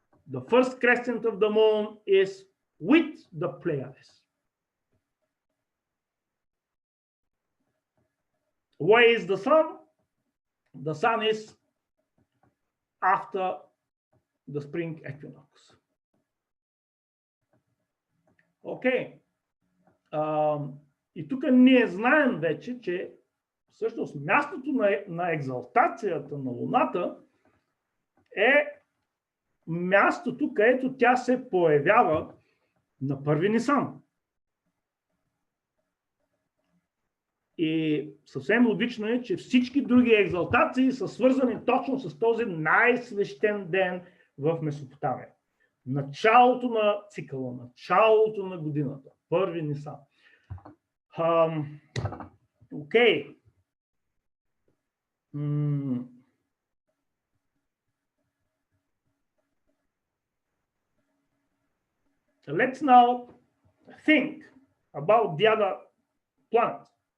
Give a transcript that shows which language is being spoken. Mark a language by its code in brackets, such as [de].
[en] The first crescent of the moon is with the Pleiades. Where is the sun? The sun is after the spring equinox. Okay. [bg] И тук ние знаем вече, че всъщност мястото на екзалтацията на Луната е мястото, където тя се появява на 1 Нисан. И съвсем логично е, че всички други екзалтации са свързани точно с този най-свещен ден в Месопотамия. Началото на цикъла, началото на годината, 1 Нисан. [en] Okay. So let's now think about the other planets.